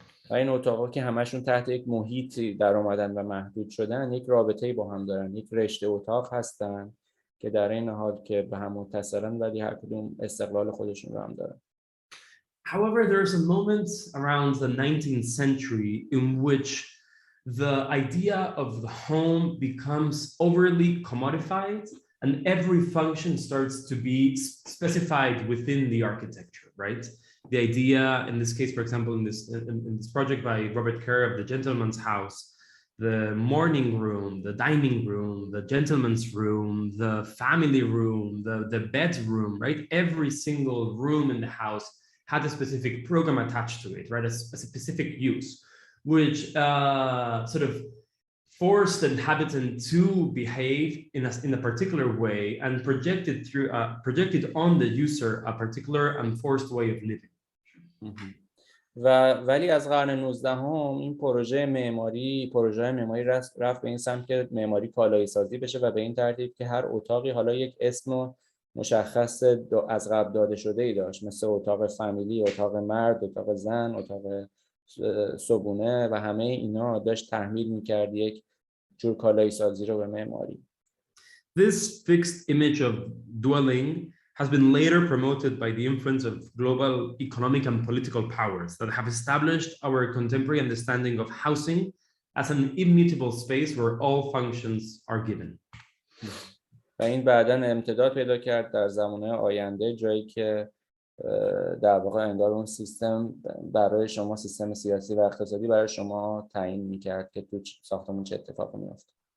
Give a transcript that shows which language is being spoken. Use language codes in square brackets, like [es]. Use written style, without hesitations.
[fa] و این اتاقا که همشون تحت یک محیطی در اومدن و محدود شدن، یک رابطه‌ای با هم دارن، یک رشته اتاق هستن که در این حال که به هم متصلن ولی هر کدوم استقلال خودشون رو هم دارن. [en] However, there's a moment around the 19th century in which the idea of the home becomes overly commodified and every function starts to be specified within the architecture, right? The idea, in this case, for example, in this project by Robert Kerr of the Gentleman's House, the morning room, the dining room, the gentleman's room, the family room, the bedroom, right? Every single room in the house had a specific program attached to it, right? A specific use, which sort of forced the inhabitant to behave in a particular way and projected on the user a particular enforced way of living. [fa] ولی از قرن 19 این پروژه معماری رفت به این سمت که معماری کالایی سازی بشه و به این ترتیب که هر اتاقی حالا یک اسم مشخص از قبل داده شده ای داشت، مثل اتاق فامیلی، اتاق مرد، اتاق زن، اتاق صبونه و همه اینا داشت تحمیل میکرد یک جور کالایی سازی رو به معماری. [en] This fixed image of dwelling has been later promoted by the influence of global economic and political powers that have established our contemporary understanding of housing as an immutable space where all functions are given. [fa] و این بعداً امتداد پیدا کرد در زمانه آینده، جایی که در واقع انگار اون سیستم برای شما، سیستم سیاسی و اقتصادی برای شما تعیین میکرد که تو ساختمون چه اتفاقی میفته.